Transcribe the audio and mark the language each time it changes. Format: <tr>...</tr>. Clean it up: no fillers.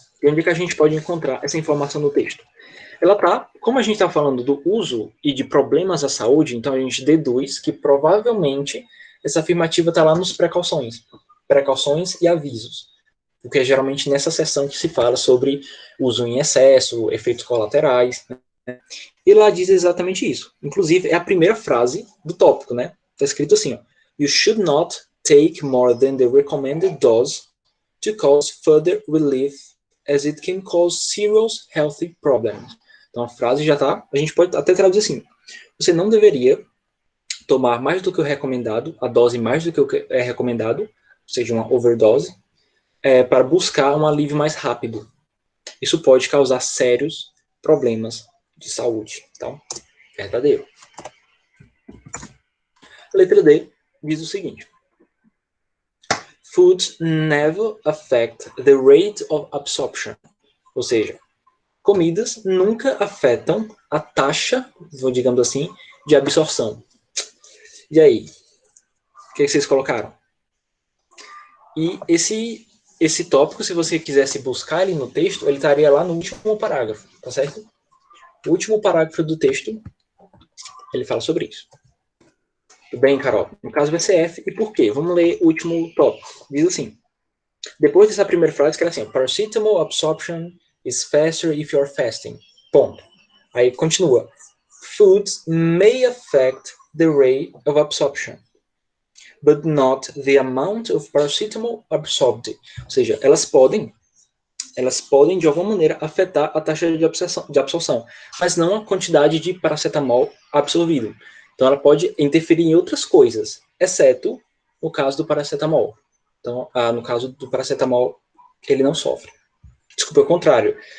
<pt>E onde é que a gente pode encontrar essa informação no texto? Ela tá, como a gente está falando do uso e de problemas à saúde, então a gente deduz que provavelmente essa afirmativa está lá nos precauções e avisos, porque é geralmente nessa seção que se fala sobre uso em excesso, efeitos colaterais, né? E lá diz exatamente isso. Inclusive, é a primeira frase do tópico, né? Está escrito assim, ó,</pt> <en>You should not take more than the recommended dose to cause further relief, as it can cause serious health problems.</en> <pt>Então a frase já está, a gente pode até traduzir assim, você não deveria tomar mais do que o recomendado, a dose mais do que o que é recomendado, ou seja, uma overdose, para buscar um alívio mais rápido. Isso pode causar sérios problemas de saúde. Então, verdadeiro. A letra D diz o seguinte.</pt> <en>Foods never affect the rate of absorption.</en> <pt>Ou seja, comidas nunca afetam a taxa, digamos assim, de absorção. E aí? O que vocês colocaram? E esse tópico, se você quisesse buscar ele no texto, ele estaria lá no último parágrafo, tá certo? O último parágrafo do texto, ele fala sobre isso. Tudo bem, Carol? No caso vai ser F, e por quê? Vamos ler o último tópico. Diz assim, depois dessa primeira frase, que era assim,</pt> <en>paracetamol absorption is faster if you're fasting.</en> <pt>Ponto. Aí continua.</pt> <en>Foods may affect the rate of absorption, but not the amount of paracetamol absorbed.</en> <pt>Ou seja, elas podem de alguma maneira afetar a taxa de absorção, mas não a quantidade de paracetamol absorvido. Então ela pode interferir em outras coisas, exceto no caso do paracetamol. Então, no caso do paracetamol, ele não sofre. Desculpa, é o contrário.</pt>